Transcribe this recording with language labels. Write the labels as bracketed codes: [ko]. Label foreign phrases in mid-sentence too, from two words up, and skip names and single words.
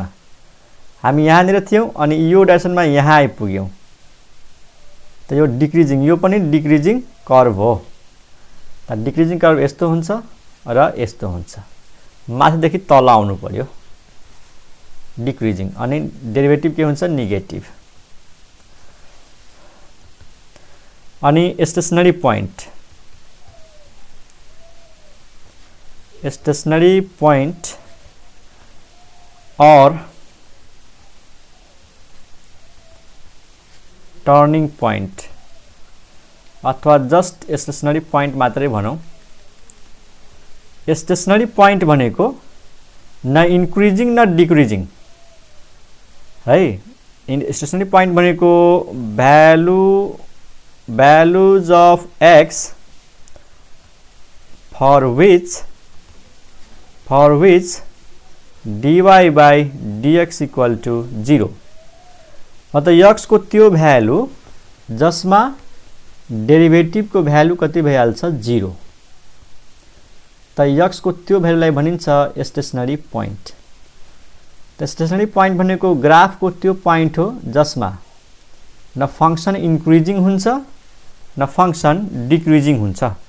[ne] हामी यहाँनिर थियौँ अनि यो डाइरेक्सनमा यहाँ आइपुग्यौँ, त यो डिक्रिजिङ, यो पनि [en] decreasing curve [ne] हो। त [en] decreasing curve [ne] यस्तो हुन्छ र यस्तो हुन्छ, माथिदेखि तल आउनु पर्यो डिक्रिजिङ, अनि डेरिभेटिभ के हुन्छ नेगेटिभ। [en] अनि stationary point और turning point अथवा just stationary point [ne] मात्रै भनौं। [en] stationary point [ne] भनेको न इन्क्रिजिङ न डिक्रिजिङ है। [en] stationary point भनेको values of x for which dy by dx equal to 0, [ne] मतलब x को त्यो भ्यालु जसमा डेरिभेटिभ को भ्यालु कति भइहाल्छ 0, त x को त्यो भ्यालुलाई भनिन्छ [en] stationary point. [ne] त [en] stationary point [ne] भनेको ग्राफ को त्यो पॉइंट हो जसमा न [en] function increasing [ne] हुन्छ न [en] function decreasing [ne] हुन्छ।